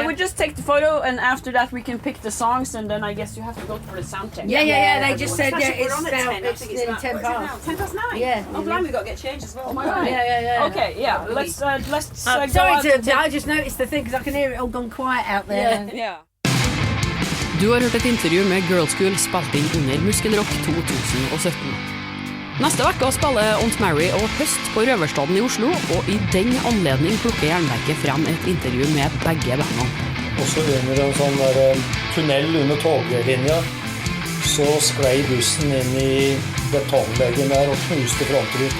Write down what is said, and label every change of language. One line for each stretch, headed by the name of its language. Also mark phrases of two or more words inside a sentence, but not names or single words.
English: We just take the photo, and after that we can pick the songs, and then I guess you have to go for the sound check. Yeah, they just said, Especially it's we're on at now, 10, I it's think nearly about- 10 what is it now? past. 10 past 9? Yeah. Oh, blimey, we've got to get changed as well. Oh my God. Yeah. Okay, yeah. Let's I just noticed the thing because I can hear it all gone quiet out there. Yeah.
Norwegian: Du har hørt et intervju med Girlschool spilt inn under Muskelrock 2017. Neste vekk spiller Aunt Mary og Høst på Røverstaden i Oslo, og i den anledning plukker Jernverket frem et intervju med begge bandene. Og så under en sånn der tunnel under toglinja, så sklei bussen inn i betongveggen der og knuste frontruta.